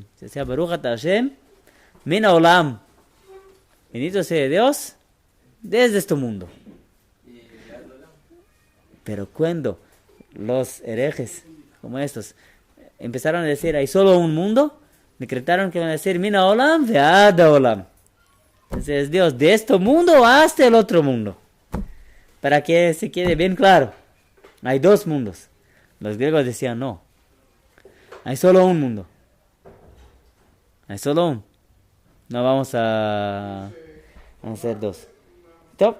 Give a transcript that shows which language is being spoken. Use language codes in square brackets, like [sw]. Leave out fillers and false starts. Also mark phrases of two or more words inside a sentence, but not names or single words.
[es] Se hacía [he] ברוך אתה השם מן העולם. [es] Bendito sea Dios desde este mundo. Pero cuando los herejes, como estos, empezaron a decir, hay solo un mundo, decretaron que van a decir, [he] מן העולם ועד העולם. [es] Entonces Dios, de este mundo hasta el otro mundo. Para que se quede bien claro. Hay 2 mundos. Los griegos decían no. Hay solo un mundo. Hay solo un. No vamos a hacer 2. Top.